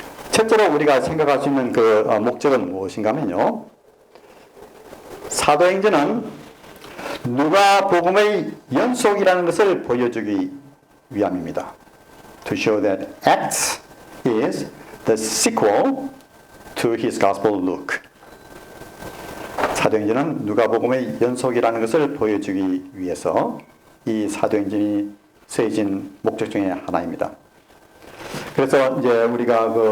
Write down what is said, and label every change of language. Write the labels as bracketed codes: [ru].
[ko] 첫째로 우리가 생각할 수 있는 그 목적은 무엇인가 하면요, 사도행전은 누가복음의 연속이라는 것을 보여주기 위함입니다. [en] To show that Acts is the sequel to his Gospel Luke. [ko] 사도행전은 누가복음의 연속이라는 것을 보여주기 위해서 이 사도행전이 쓰여진 목적 중에 하나입니다. 그래서 이제 우리가